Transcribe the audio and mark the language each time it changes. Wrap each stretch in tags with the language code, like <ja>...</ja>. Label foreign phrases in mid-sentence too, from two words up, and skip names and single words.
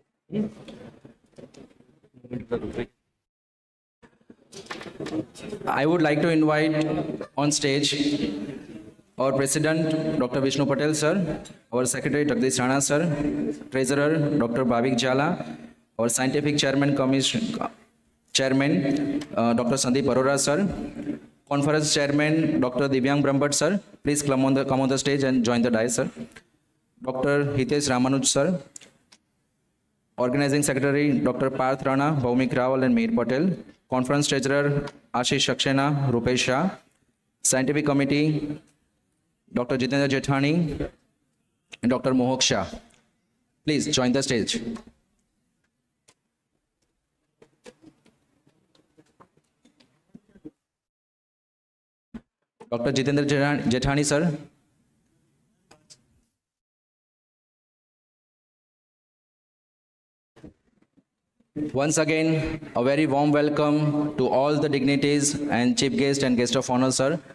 <en>I would like to invite on stage our President, Dr. Vishnu Patel, sir, our Secretary, Jagdish Rana, sir, Treasurer, Dr. Bhavik Jala, our Scientific Chairman, Dr. Sandeep Arora, sir, Conference Chairman, Dr. Divyang Brahmbhatt, sir. Please come on the stage and join the dais, sir. Dr. Hitesh Ramanuj, sir. Organizing Secretary, Dr. Parth Rana, Bhaumik Rawal and Meir Patel. Conference Treasurer, Ashish Saxena, Rupesh Shah. Scientific Committee, Dr. Jitendra Jethani and Dr. Mohak Shah. Please join the stage. Dr. Jitendra Jethani, sir. Once again, a very warm welcome to all the dignitaries and chief guest and guest of honor, sir,</en>